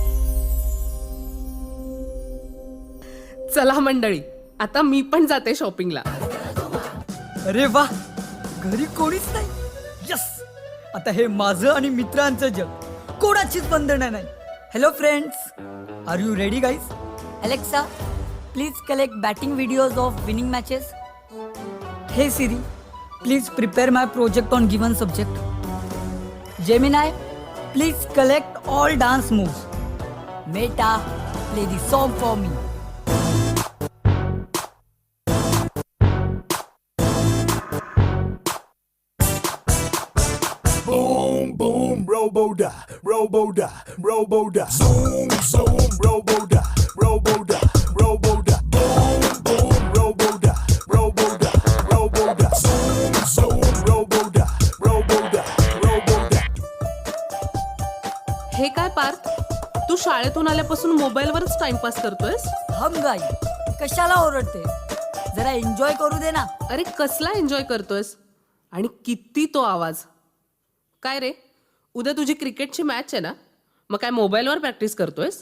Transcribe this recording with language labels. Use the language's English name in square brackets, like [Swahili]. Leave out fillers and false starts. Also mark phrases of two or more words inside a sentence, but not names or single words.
[Marathi] चला मंडळी, आता मी पण जाते शॉपिंगला. अरे वा, घरी कोणीच नाही. यस, आता हे माझं आणि मित्रांचं जग, कोणाचीच बंधनं नाही. [English] Hello friends, are you ready guys? Alexa, please collect batting videos of winning matches. Hey Siri, please prepare my project on given subject. Gemini, please collect all dance moves. Meta, play the song for me. Boom, boom, robo-da, robo-da, robo-da. Zoom, zoom, robo-da, robo-da, robo-da. Boom, boom, robo-da, robo-da, robo-da. Zoom, zoom, robo-da, robo-da, robo-da. [Marathi] हे काय पार्थ, तू शाळेतून आल्यापासून मोबाईलवरच टाइमपास करतोयस? हम गाई, कशाला ओरडते? जरा एन्जॉय करू दे ना. अरे कसला एन्जॉय करतोयस? आणि किती तो आवाज. काय रे, उद्या तुझी क्रिकेटची मॅच आहे ना, मग काय मोबाईलवर प्रॅक्टिस करतोयस?